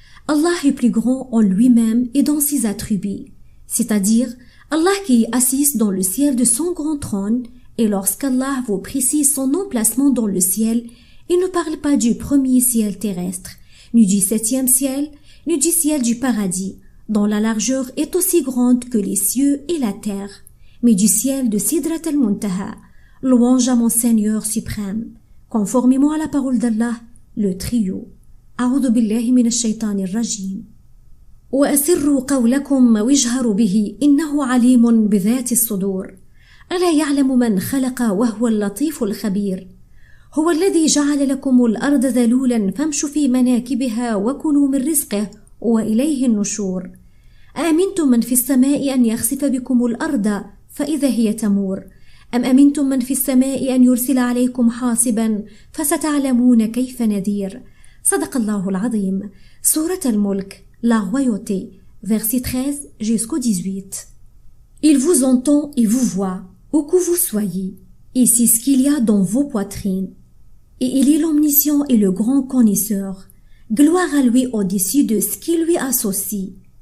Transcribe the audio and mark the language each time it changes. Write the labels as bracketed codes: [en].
[fr] Allah est plus grand en lui-même et dans ses attributs, c'est-à-dire Allah qui est assis dans le ciel de son grand trône, et lorsqu'Allah vous précise son emplacement dans le ciel, il ne parle pas du premier ciel terrestre, ni du 7e ciel, ni du ciel du paradis, dont la largeur est aussi grande que les cieux et la terre, mais du ciel de Sidrat al-Muntaha, louange à mon Seigneur suprême, conformément à la parole d'Allah, le trio. [ar] أعوذ بالله من الشيطان الرجيم. وأسروا قولكم واجهروا به إنه عليم بذات الصدور. ألا يعلم من خلق وهو اللطيف الخبير. هو الذي جعل لكم الأرض ذلولا فامشوا في مناكبها وكلوا من رزقه وإليه النشور. أأمنتم من في السماء أن يخسف بكم الأرض فإذا هي تمور أم أمنتم من في السماء أن يرسل عليكم حاصبا فستعلمون كيف نذير. صدق الله العظيم. [fr] Sourate al-Mulk, la royauté, verset 13 jusqu'au 18. Il vous entend et vous voit, où que vous soyez, et c'est ce qu'il y a dans vos poitrines. Et il est l'omniscient et le grand connaisseur. Gloire à lui au-dessus de ce qui lui associe.